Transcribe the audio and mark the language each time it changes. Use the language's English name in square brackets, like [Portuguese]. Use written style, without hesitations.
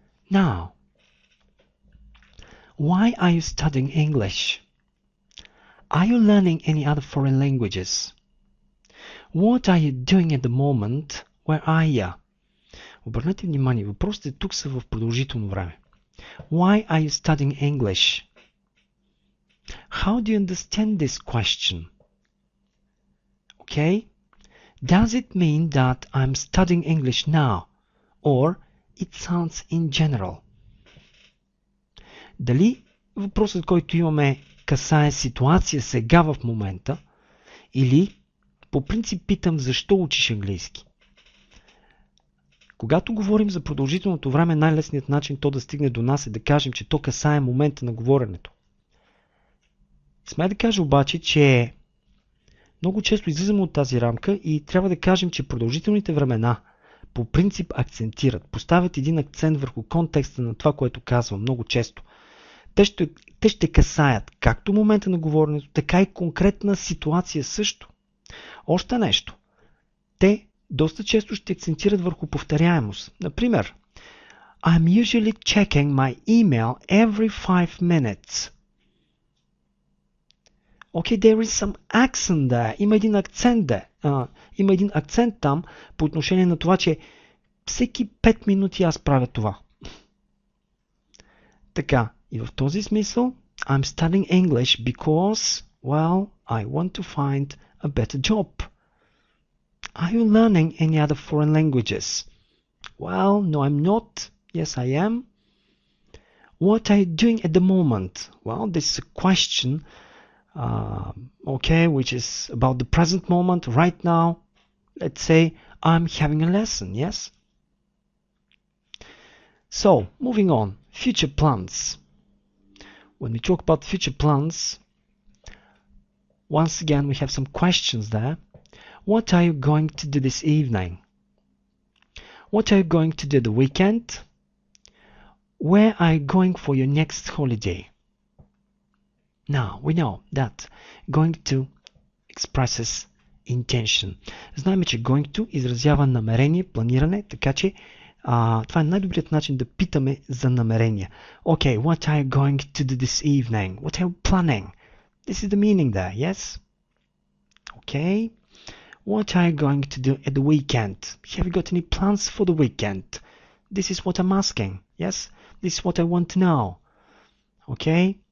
[English] Now, why are you studying English? Are you learning any other foreign languages? What are you doing at the moment? Where are you? [Bulgarian] Обърнете внимание, въпросите тук са в продължително време. [English] Why are you studying English? How do you understand this question? Okay? Does it mean that I'm studying English now? Or it sounds in general? [Bulgarian] Дали въпросът, който имаме, касае ситуация сега в момента, или по принцип питам защо учиш английски? Когато говорим за продължителното време, най-лесният начин то да стигне до нас е да кажем, че то касае момента на говоренето. Смея да кажа обаче, че много често излизаме от тази рамка и трябва да кажем, че продължителните времена по принцип акцентират, поставят един акцент върху контекста на това, което казвам много често. Те ще касаят както момента на говоренето, така и конкретна ситуация също. Още нещо. Те доста често ще акцентират върху повторяемост. [English] Например, I'm usually checking my email every 5 minutes. Okay, there is some accent there. [Bulgarian] Има един акцент има един акцент там по отношение на това, че всеки 5 минути аз правя това. Така, и в този смисъл [English] I'm studying English because, well, I want to find a better job. Are you learning any other foreign languages? Well, no, I'm not. Yes, I am. What are you doing at the moment? Well, this is a question, okay, which is about the present moment, right now. Let's say I'm having a lesson, yes? So, moving on. Future plans. When we talk about future plans, once again we have some questions there. What are you going to do this evening? What are you going to do the weekend? Where are you going for your next holiday? Now, we know that going to expresses intention. [Bulgarian] Знаем, че going to изразява намерение, планиране, така че това е най-добрият начин да питаме за намерения. [English] Okay, what are you going to do this evening? What are you planning? This is the meaning there, yes? Okay. What are you going to do at the weekend? Have you got any plans for the weekend? This is what I'm asking, yes? This is what I want to know. Okay.